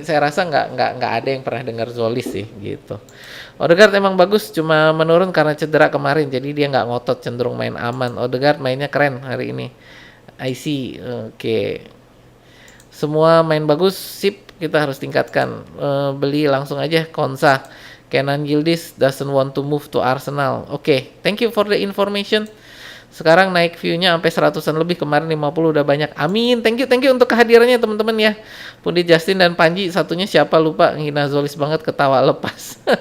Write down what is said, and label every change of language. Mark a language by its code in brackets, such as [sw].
[id] Saya rasa nggak ada yang pernah dengar Zolis sih gitu. Odegaard emang bagus, cuma menurun karena cedera kemarin, jadi dia nggak ngotot, cenderung main aman. Odegaard mainnya keren hari ini. [en] I see. [id] Oke. Semua main bagus, sip, kita harus tingkatkan. Beli langsung aja Konsa. [en] Kenan Yildiz doesn't want to move to Arsenal. Oke, thank you for the information. [id] Sekarang naik view-nya sampai 100-an lebih, kemarin 50 udah banyak. Amin. [en] Thank you [id] untuk kehadirannya teman-teman ya. Pundi Justin dan Panji, satunya siapa lupa, ngina Zolis banget, ketawa lepas.